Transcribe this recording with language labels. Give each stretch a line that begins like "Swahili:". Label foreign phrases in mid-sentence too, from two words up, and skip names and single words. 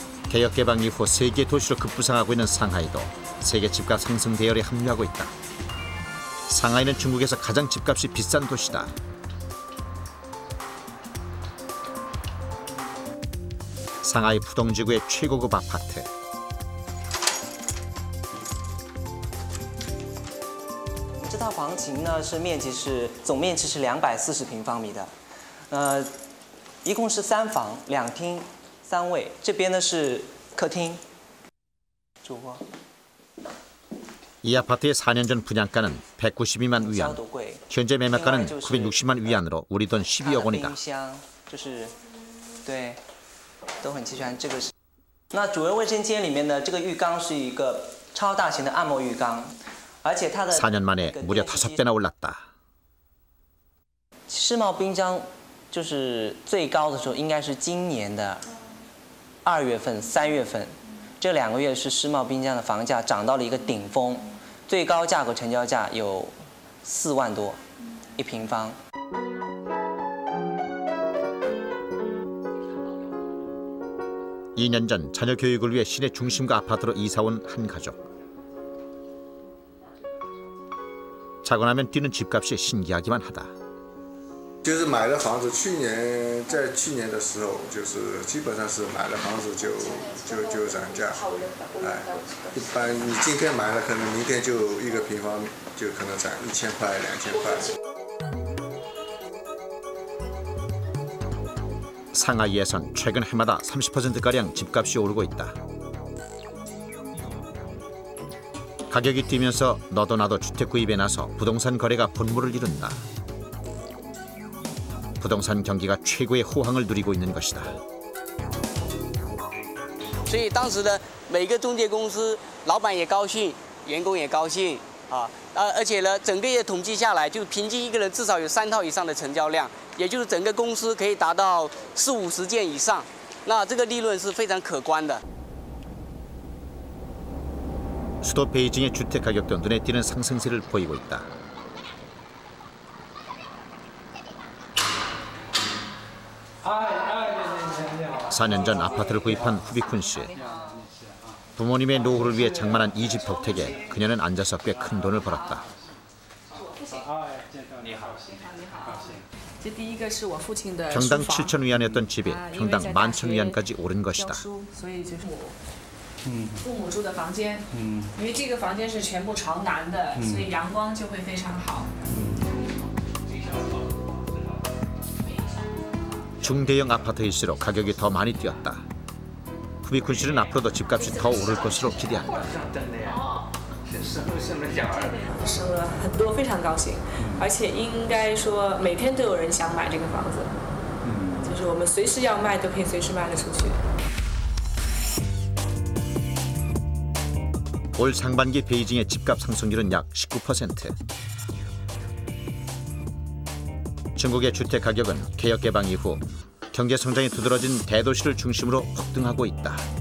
Korean: 개혁 개방 이후 세계 도시로 급부상하고 있는 상하이도 세계 집값 상승 대열에 합류하고 있다. 상하이는 중국에서 가장 집값이 비싼 도시다. 상하이 푸동지구의 최고급 아파트.
Chinese: 总面积是240平方米的，一共是3房2厅3卫，这边呢是客厅、主卧。
Korean: 이 아파트의 4년 전 분양가는 192만 위안, 현재 매매가는 960만 위안으로 우리 돈 12억 원이다.
Chinese: 都很齐全。这个是，那主人卫生间里面呢，这个浴缸是一个超大型的按摩浴缸，而且它的
Korean: 4년 만에 무려 5배나 올랐다.
Chinese: 世贸滨江就是最高的时候，应该是今年的2月份、3月份，这2个月是世贸滨江的房价涨到了一个顶峰，最高价格成交价有4万多1平方。
Korean: 2년 전 자녀 교육을 위해 시내 중심가 아파트로 이사온 한 가족. 자고 나면 뛰는 집값이 신기하기만 하다.
Chinese: 就是买了房子，在去年的时候，就是基本上是买了房子就涨价，哎，一般你今天买了，可能明天就1个平方就可能涨1000块、2000块。
Korean: 상하이에선 최근 해마다 30%가량 집값이 오르고 있다. 가격이 뛰면서 너도 나도 주택 구입에 나서 부동산 거래가 본물을 이룬다. 부동산 경기가 최고의 호황을 누리고 있는 것이다.
Chinese: 所以当时的每个中介公司老板也高兴，员工也高兴啊，而且呢，整个月统计下来，就平均一个人至少有3套以上的成交量，也就是整个公司可以达到40-50件以上，那这个利润是非常可观的。
Korean: 수도 베이징의 주택 가격도 눈에 띄는 상승세를 보이고 있다. 사 년 전 아파트를 구입한 후비쿤 씨. 부모님의 노후를 위해 장만한 이 집 덕택에 그녀는 앉아서 꽤 큰 돈을 벌었다. 평당 7천 위안이었던 집이 평당 11,000위안까지 오른 것이다.
Chinese: 父母住的房间，因为这个房间是全部朝南的，所以阳光就会非常好。
Korean: 중대형 아파트일수록 가격이 더 많이 뛰었다. 후비쿤 씨는 앞으로도 집값이 더 오를 것으로 기대한다.
Chinese: 升了很多，非常高兴，而且应该说每天都有人想买这个房子，就是我们随时要卖都可以随时卖得出去。
Korean: 올 상반기 베이징의 집값 상승률은 약 19%. 중국의 주택 가격은 개혁 개방 이후 경제 성장이 두드러진 대도시를 중심으로 폭등하고 있다.